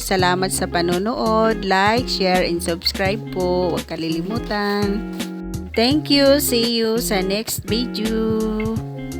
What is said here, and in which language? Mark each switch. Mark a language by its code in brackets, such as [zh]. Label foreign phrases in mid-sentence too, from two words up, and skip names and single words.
[tl] Salamat sa panonood. [en] Like, share, and subscribe po. [tl] Huwag kalilimutan. [en] Thank you. See you sa next video.